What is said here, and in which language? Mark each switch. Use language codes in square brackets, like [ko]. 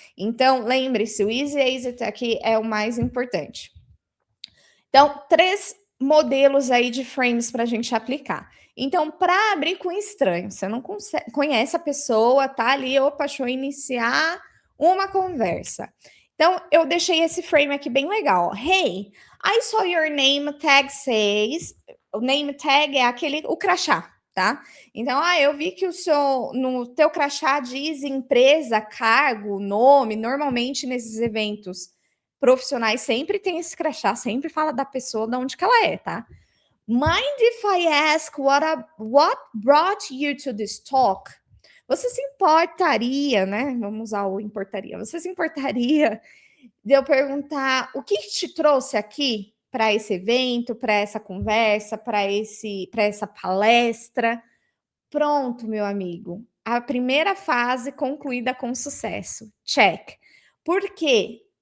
[pt] Então, lembre-se, o easy exit aqui é o mais importante. Então, 3 modelos aí de frames para a gente aplicar. Então, para abrir com estranho, você não conhece a pessoa, tá ali, opa, deixa eu iniciar uma conversa. Então, eu deixei esse frame aqui bem legal. [en] Hey, I saw your name tag says. [pt] O name tag é o crachá, tá? Então, eu vi que no teu crachá diz empresa, cargo, nome, normalmente nesses eventos profissionais sempre tem esse crachá, sempre fala da pessoa, de onde que ela é, tá? [en] Mind if I ask what brought you to this talk? [pt] Você se importaria, né? Vamos usar o importaria. Você se importaria de eu perguntar o que te trouxe aqui para esse evento, para essa conversa, para essa palestra? Pronto, meu amigo. A primeira fase concluída com sucesso. Check. Por quê?